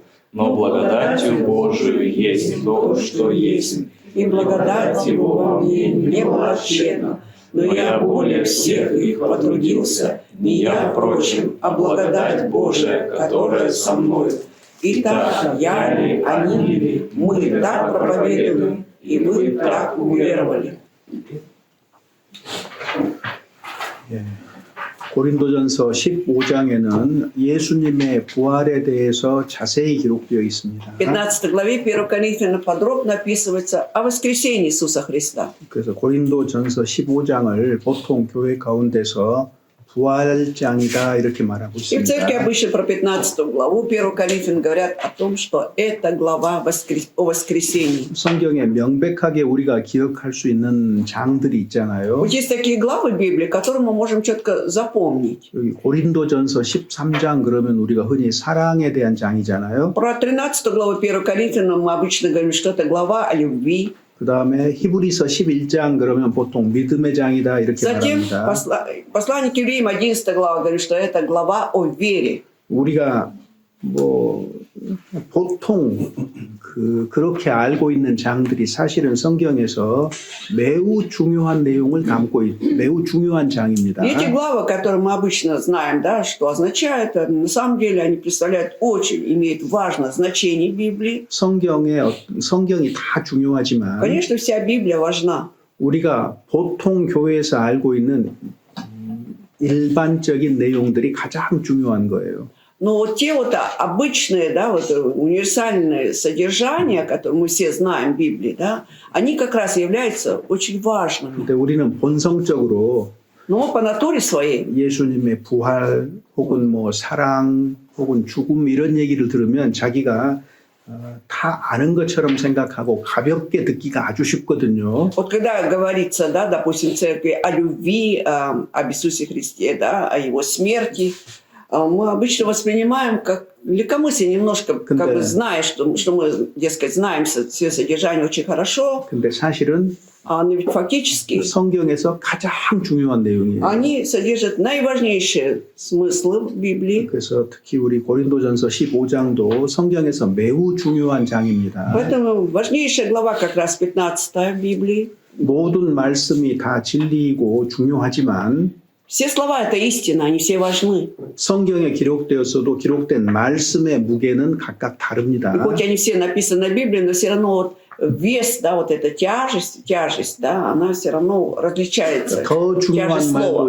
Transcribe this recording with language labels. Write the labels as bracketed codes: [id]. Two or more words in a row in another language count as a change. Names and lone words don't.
[ru] Но благодатью Божию есть то, что есть, и благодать Его во мне не была тщетна. Но я более всех их потрудился, не я, впрочем, а благодать Божия, которая со мной. Итак, я ли, они ли, мы так проповедуем, и вы так уверовали. [ko] 예. 고린도전서 15장에는 예수님의 부활에 대해서 자세히 기록되어 있습니다. [ru] В 15 главе 1 Коринфянам подробно описывается о воскресении Иисуса Христа. [ko] 그래서 고린도전서 15장을 보통 교회 가운데서 부활장이다 이렇게 말하고 [ru] И в церкви [ko] 있습니다. [ru] обычно про 15 главу 1 Коринфянам говорят о том, что это глава о воскресении. [ko] 성경에 명백하게 우리가 기억할 수 있는 장들이 있잖아요. [ru] Вот есть такие главы Библии, которые мы можем четко запомнить. [ko] 여기 고린도전서 13장 그러면 우리가 흔히 사랑에 대한 장이잖아요. [ru] Про 13 главу 1 Коринфянам мы обычно говорим, что это глава о любви. [ko] 그 다음에 히브리서 11장 그러면 보통 믿음의 장이다 이렇게 [ru] Затем [ko] 말합니다. [ru] послание к евреям 11 глава говорит, что это глава о вере. [ko] 우리가 뭐 보통 그렇게 알고 있는 장들이 사실은 성경에서 매우 중요한 내용을 담고 매우 중요한 장입니다. [ru] И эти главы, которые мы обычно знаем, да, что означают, на самом деле они представляют очень, имеют важное значение в Библии. [ko] 성경이 다 중요하지만 [ru] Конечно, вся Библия важна. [ko] 우리가 보통 교회에서 알고 있는 일반적인 내용들이 가장 중요한 거예요. [ru] Но вот те вот обычные, да, вот универсальные содержания, которые мы все знаем в Библии, да, они как раз являются очень важными. [ko] 근데 우리는 본성적으로 [ru] Но по натуре своей [ko] 예수님의 부활 혹은 뭐 사랑 혹은 죽음 이런 얘기를 들으면 자기가 다 아는 것처럼 생각하고 가볍게 듣기가 아주 쉽거든요. [ru] вот когда говорится, да, допустим, в церкви о любви, об Иисусе Христе, да, о Его смерти, мы обычно воспринимаем как легкомыслие немножко, как бы зная, что мы, дескать, знаем все содержание очень хорошо. [ko] 근데 사실은 [ru] но ведь фактически [ko] 성경에서 가장 중요한 내용이에요. [ru] они содержат наиважнейшие смыслы в Библии. [ko] 그래서 특히 우리 고린도전서 15장도 성경에서 매우 중요한 장입니다. [ru] Поэтому важнейшая глава как раз 15 в Библии. [ko] 모든 말씀이 다 진리이고 중요하지만 [ru] Все слова – это истина, они все важны. [ko] 성경에 기록되었어도 기록된 말씀의 무게는 각각 다릅니다. [ru] И хоть они все написаны в Библии, но все равно вот вес, да, вот эта тяжесть, да, она все равно различается. [ko] 더 중요한 [ru] Тяжесть [ko] 말도 [ru] слова.